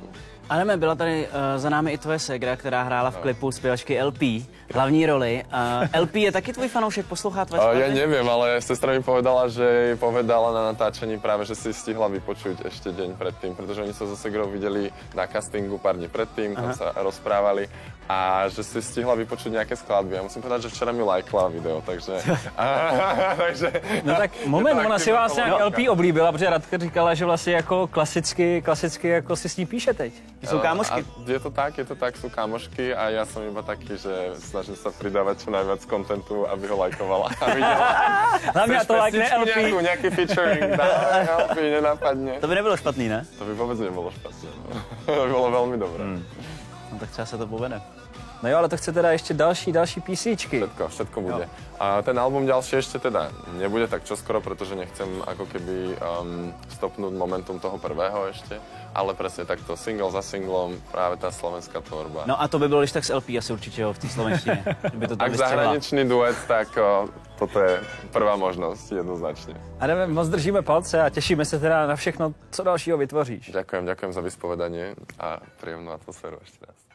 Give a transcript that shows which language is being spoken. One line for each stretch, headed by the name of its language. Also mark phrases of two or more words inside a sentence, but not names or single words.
Czech: Adame, byla tady za námi i tvoje ségra, která hrála v klipu zpěvačky LP, hlavní roli. LP je taky tvůj fanoušek, poslouchá tvoje skladby?
Slovak: Ja neviem, ale sestra mi povedala, že jej povedala na natáčení práve, že si stihla vypočuť ešte deň predtým, pretože oni sa so segrou videli na castingu pár dní predtým, tam sa rozprávali a že si stihla vypočuť nejaké skladby. Ja musím povedať, že včera mi lajkla video, takže...
Czech: No tak moment, ona si vás nějak LP oblíbila, protože Radka říkala, že vlastně jako klasicky jako si s ní píše teď. Jsou kámošky.
Slovak: Je to tak, sú kámošky a ja som iba taký, že snažím sa pridávať čo najviac kontentu, aby ho lajkovala a videla.
Czech: Hlavně to lajkne LP.
Slovak: Nejaký featuring, LP, nenápadne.
Czech: To by nebylo špatný, ne?
Slovak: To by vôbec nebolo špatné. To by bolo veľmi dobré.
Czech: No tak třeba se to povede. No jo, ale to chce teda ještě další písničky.
Slovak: Všetko bude. A ten album ďalší ešte teda nebude tak čoskoro, pretože nechcem ako keby stopnúť momentum toho prvého ešte, ale presne takto single za singlom, práve tá slovenská tvorba.
Czech: No a to by bylo, když tak s LP asi určitě v té slovenštině. By to
Slovak: Ak zahraničný duet, tak toto je prvá možnosť jednoznačne.
Czech: Adame, moc držíme palce a těšíme se teda na všechno, co dalšího vytvoříš.
Slovak: Ďakujem za vyspovedanie a príjemnú atmosféru ešte raz.